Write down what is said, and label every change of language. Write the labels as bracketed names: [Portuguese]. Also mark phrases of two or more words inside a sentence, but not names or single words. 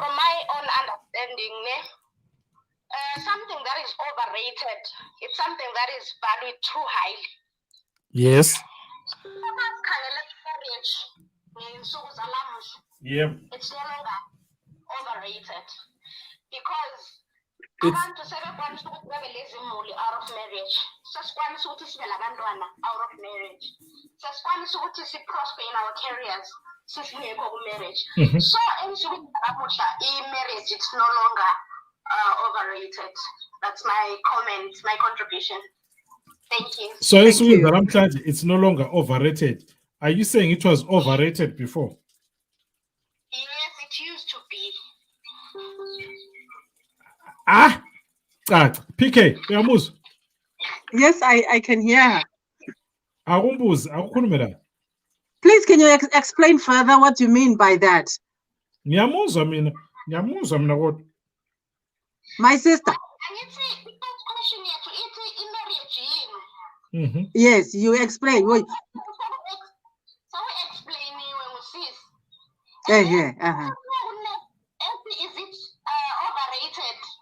[English] From my own understanding, ne? Something that is overrated, it's something that is valued too highly. Yes. Yeah. It's no longer overrated because It's- [North Ndebele] abantu sebekwanisa ukuthi bebe lezimuli [English] out of marriage. [North Ndebele] Sesikwanisa ukuthi sibe labantwana [English] out of marriage. [North Ndebele] Sesikwanisa ukuthi si- [English] prosper in our careers [North Ndebele] sisingekho ku-marriage. [English] So [North Ndebele] ensukwini namuhla i-marriage [English] it's no longer overrated. That's my comment, my contribution. Thank you. So it's no longer overrated. Are you saying it was overrated before? Yes, it used to be. [North Ndebele] PK, uyamuzwa? [English] Yes, I can hear. [North Ndebele] Akumbuza, akukhulume la. [English] Please, can you explain further what you mean by that? [North Ndebele] Ngiyamuzwa mina kodwa. [English] My sister. Yes, you explain. So explain Yeah. Is it overrated?